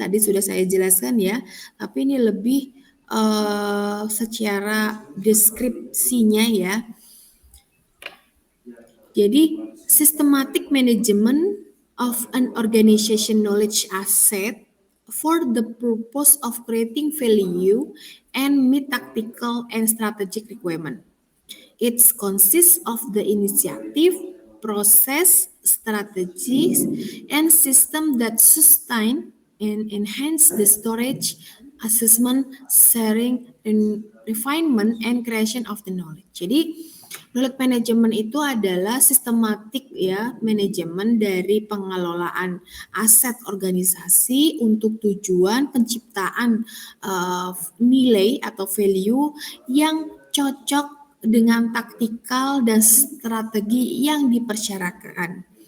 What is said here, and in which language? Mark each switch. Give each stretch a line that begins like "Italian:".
Indonesian: Tadi sudah saya jelaskan ya, tapi ini lebih secara deskripsinya ya. Jadi,
English: systematic management of an organization knowledge asset for the purpose of creating value and meet tactical and strategic requirement. It consists of the initiative, process, strategies, and system that sustain and enhance the storage, assessment, sharing, and refinement, and creation of the knowledge.
Indonesian: Jadi, knowledge management itu adalah sistematik ya manajemen dari pengelolaan aset organisasi untuk tujuan penciptaan nilai atau value yang cocok dengan taktikal dan strategi yang dipersyaratkan.